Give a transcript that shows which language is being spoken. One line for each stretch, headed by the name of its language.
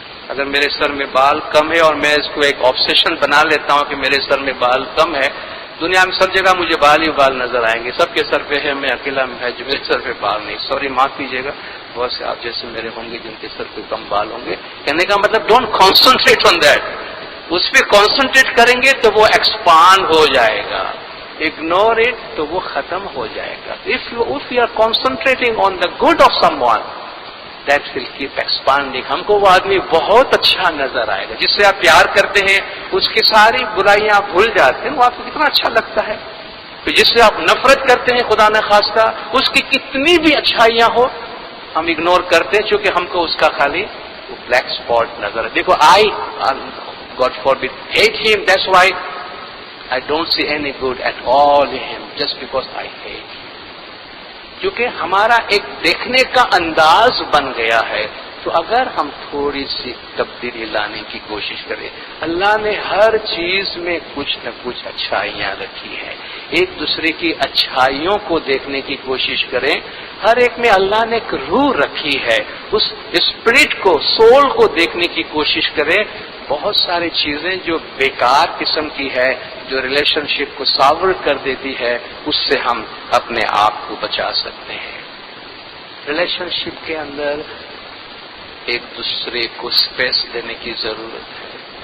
Urdu: اگر میرے سر میں بال کم ہے اور میں اس کو ایک آبسیشن بنا لیتا ہوں کہ میرے سر میں بال کم ہے، دنیا میں سب جگہ مجھے بال ہی بال نظر آئیں گے، سب کے سر پہ ہے، میں اکیلا ہے جو میرے سر پہ بال نہیں. سوری معاف کیجیے گا، بہت سے آپ جیسے میرے ہوں گے جن کے سر پہ کم بال ہوں گے. کہنے کا مطلب
English: Don't concentrate on that.
Urdu: اس پہ کانسنٹریٹ کریں گے تو وہ ایکسپانڈ ہو جائے گا،
English: ignore it
Urdu: تو وہ ختم ہو جائے گا.
English: if you are concentrating on the good of someone that will keep expanding.
Urdu: ہم کو وہ آدمی بہت اچھا نظر آئے گا جس سے آپ پیار کرتے ہیں، اس کی ساری برائیاں آپ بھول جاتے ہیں، وہ آپ کو کتنا اچھا لگتا ہے. تو جس سے آپ نفرت کرتے ہیں خدا نہ خواستہ، اس کی کتنی بھی اچھائیاں ہو ہم اگنور کرتے ہیں چونکہ ہم کو اس کا خالی وہ بلیک اسپاٹ نظر ہے.
English: دیکھو I God forbid hate him, that's why I don't see any good at all in him just because I hate him.
Urdu: کیونکہ ہمارا ایک دیکھنے کا انداز بن گیا ہے تو اگر ہم تھوڑی سی تبدیلی لانے کی کوشش کریں، اللہ نے ہر چیز میں کچھ نہ کچھ اچھائیاں رکھی ہیں، ایک دوسرے کی اچھائیوں کو دیکھنے کی کوشش کریں، ہر ایک میں اللہ نے ایک روح رکھی ہے، اس اسپرٹ کو، سول کو دیکھنے کی کوشش کریں۔ بہت ساری چیزیں جو بیکار قسم کی ہے، جو ریلیشن شپ کو ساور کر دیتی ہے، اس سے ہم اپنے آپ کو بچا سکتے ہیں۔ ریلیشن شپ کے اندر ایک دوسرے کو اسپیس دینے کی ضرورت ہے،